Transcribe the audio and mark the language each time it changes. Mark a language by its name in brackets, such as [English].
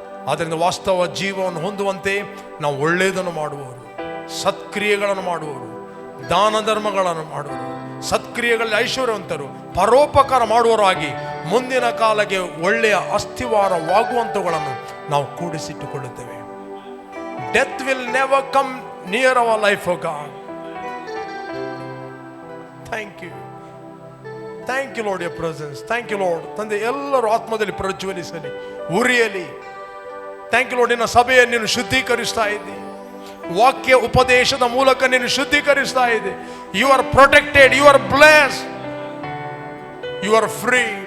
[Kannada] ಆದ್ದರಿಂದ ವಾಸ್ತವ ಜೀವವನ್ನು ಹೊಂದುವಂತೆ ನಾವು ಒಳ್ಳೆಯದನ್ನು ಮಾಡುವವರು, ಸತ್ಕ್ರಿಯೆಗಳನ್ನು ಮಾಡುವವರು, ದಾನ ಧರ್ಮಗಳನ್ನು ಮಾಡುವರು, ಸತ್ಕ್ರಿಯೆಗಳಲ್ಲಿ ಐಶ್ವರ್ಯವಂತರು, ಪರೋಪಕಾರ ಮಾಡುವವರಾಗಿ ಮುಂದಿನ ಕಾಲಕ್ಕೆ ಒಳ್ಳೆಯ ಅಸ್ಥಿವಾರವಾಗುವಂಥವುಗಳನ್ನು ನಾವು ಕೂಡಿಸಿಟ್ಟುಕೊಳ್ಳುತ್ತೇವೆ. [English] Death will never come near our life, oh God. Thank you. Thank you, Lord, your presence. Thank you, Lord. [Kannada] ತಂದೆ, ಎಲ್ಲರೂ ಆತ್ಮದಲ್ಲಿ ಪ್ರಜ್ವಲಿಸಲಿ, ಉರಿಯಲಿ. [English] Thank you lord. [Kannada] ನಿನ್ನ ಸಭೆಯನ್ನು ನೀನು ಶುದ್ಧೀಕರಿಸ್ತಾ ಇದ್ದಿ, ವಾಕ್ಯ ಉಪದೇಶದ ಮೂಲಕ ನೀನು ಶುದ್ಧೀಕರಿಸ್ತಾ ಇದ್ದಿ. [English] You are protected, you are blessed, you are free.